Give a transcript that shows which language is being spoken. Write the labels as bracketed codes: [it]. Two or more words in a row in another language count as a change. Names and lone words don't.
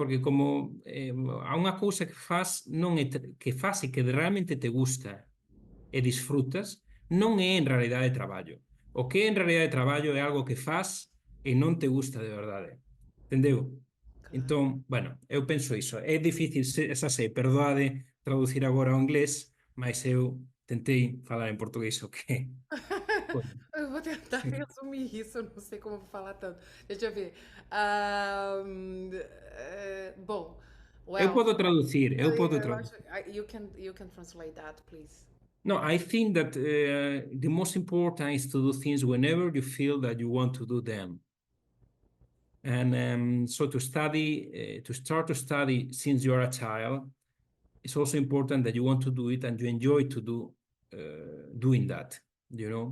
[gl] Porque como a unha cousa que faz non é que faz e que realmente te gusta e disfrutas, non é en realidade traballo. O que é en realidade traballo é algo que faz e non te gusta de verdade. Entendeu? Claro. Entón, bueno, eu penso iso. É difícil, xa sei, perdoade traducir agora ao inglés, [pt] mas eu tentei falar en portugués o que... Eu vou tentar resumir isso, eu não sei como eu vou falar tanto. Deixa eu ver. Bom, Eu [en] well, [gl] podo traducir, eu podo eu traducir. [pt] acho, [en] you can translate that, please. No, I think that the most important is to do things whenever you feel that you want to do them. And so to study, to start to study since you're a child, it's also important that you want to do it and you enjoy to do doing that, you know.